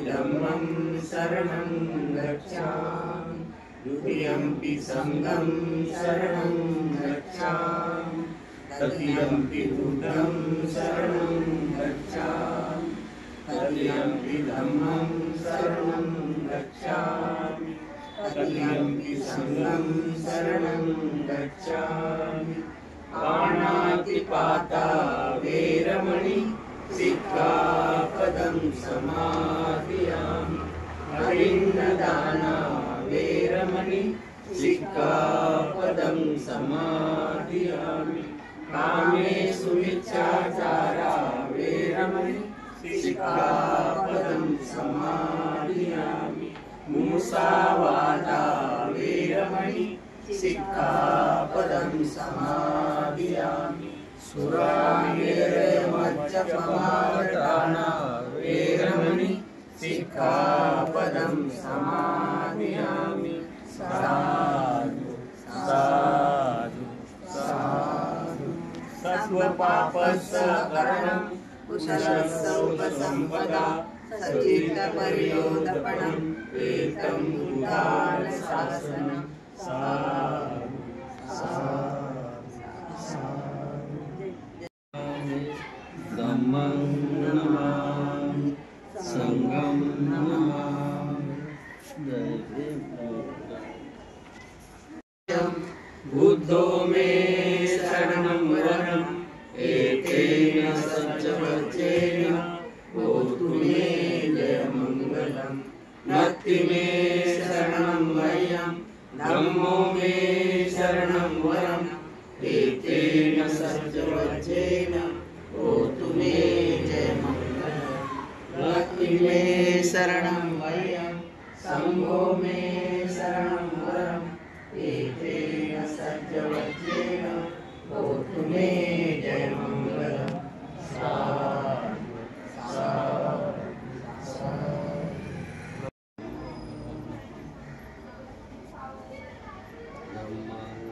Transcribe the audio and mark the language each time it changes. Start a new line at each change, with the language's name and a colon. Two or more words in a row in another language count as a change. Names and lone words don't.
Pali: धम्मं शरणं गच्छामि, द्वितीयंपि संघं शरणं गच्छामि, तृतीयंपि बुद्धं शरणं गच्छामि, तृतीयंपि धम्मं शरणं गच्छामि, तृतीयंपि संघं शरणं गच्छामि। पाणातिपाता वेरमणि सिक्खापदं समादियामि। अरिन्नदाना वेरमणि सिक्खापदं समादियामि। कामेषु मिथ्याचारा वेरमणि सिक्खापदं समादियामि। मुसावादा वेरमणि सिक्खापदं समादियामि। सुरामेरमज्जपमाददाना वेरमणि सिक्खापदं समादियामि। साधु साधु साधु। सत्वपापस्सकरणं कुशलसौपसम्पदा सचित्तपर्योदपणं एतं बुद्धानुशासनं। साधु साधु साधु। धम्मं नमामि संघं नमामि। बुद्धो मे शरणं वरं एकेन सच्चवच्चेन होतु मे जयमङ्गलं। नत्ति मे शरणं वयं धम्मो मे शरणं वरं एकेन सच्चवच्चेन होतु मे जयमङ्गलं। नत्ति मे शरणं वयं संघो मे शरणं वरं एकेन सच्चवच्चेन होतु मे जयमङ्गलं। साधु साधु साधु। धम्मं